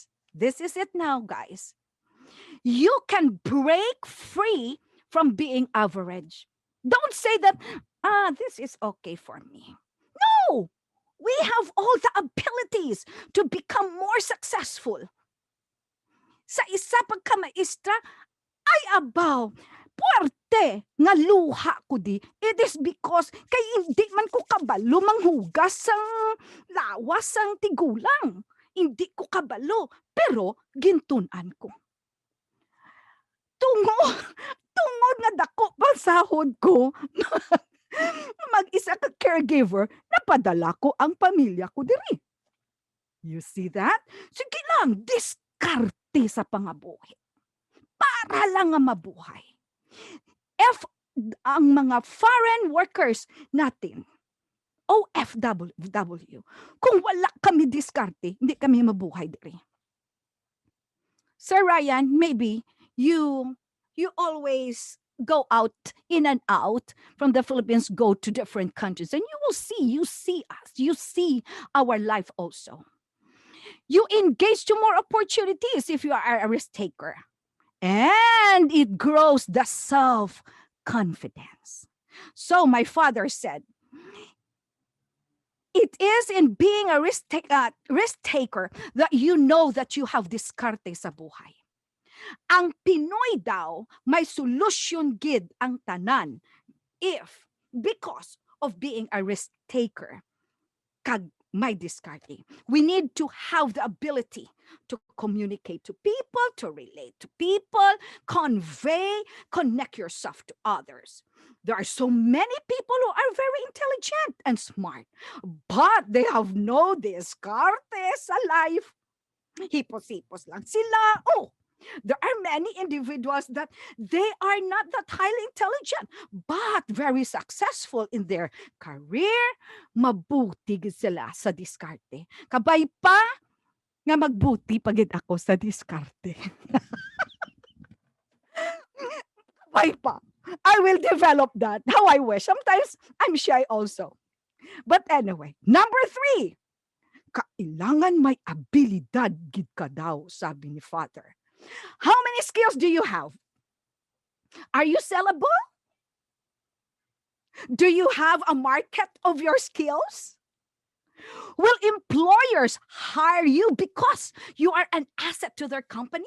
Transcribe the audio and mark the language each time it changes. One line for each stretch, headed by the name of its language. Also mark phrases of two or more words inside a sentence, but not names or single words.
English: This is it now, guys. You can break free from being average. Don't say that, this is okay for me. No, we have all the abilities to become more successful.
Hiligaynon: Sa isa pagkamaestra, ay abaw, puwerte nga luha ko di.
English: It is because
Hiligaynon: kay hindi man ko kabalo manghugas sang lawas sang tigulang. Hindi ko kabalo, pero gintunan ko. Tungod nga dako pa sahod ko, mag-isa ka caregiver, napadala ko ang pamilya ko diri.
English: You see that?
Hiligaynon: Sige lang, diskarte sa pangabuhi. Para lang nga mabuhay. If ang mga
English: foreign workers
Hiligaynon: natin, OFW, kung wala kami diskarte, hindi kami mabuhay diri.
English: Sir Ryan, maybe you always go out in and out from the Philippines, go to different countries, and you see us, you see our life also. You engage to more opportunities if you are a risk taker. And it grows the self-confidence. So my father said, it is in being a risk taker that you know that you have
Hiligaynon: diskarte sa buhay. Ang Pinoy daw, may solusyon gid ang tanan if,
English: because of being a risk taker,
Hiligaynon: kag may diskarte.
English: We need to have the ability to communicate to people, to relate to people, connect yourself to others. There are so many people who are very intelligent and smart, but they have no
Hiligaynon: diskarte sa
English: life.
Hiligaynon: Hipos-hipos lang sila.
English: There are many individuals that they are not that highly intelligent, but very successful in their career.
Hiligaynon: Mabuti sila sa diskarte. Kabay pa nga magbuti pagid ako sa diskarte. Kabay pa.
English: I will develop that. How I wish. Sometimes I'm shy also. But anyway, number 3.
Hiligaynon: Kailangan may abilidad gid ka daw, sabi ni Father.
English: How many skills do you have? Are you sellable? Do you have a market of your skills? Will employers hire you because you are an asset to their company?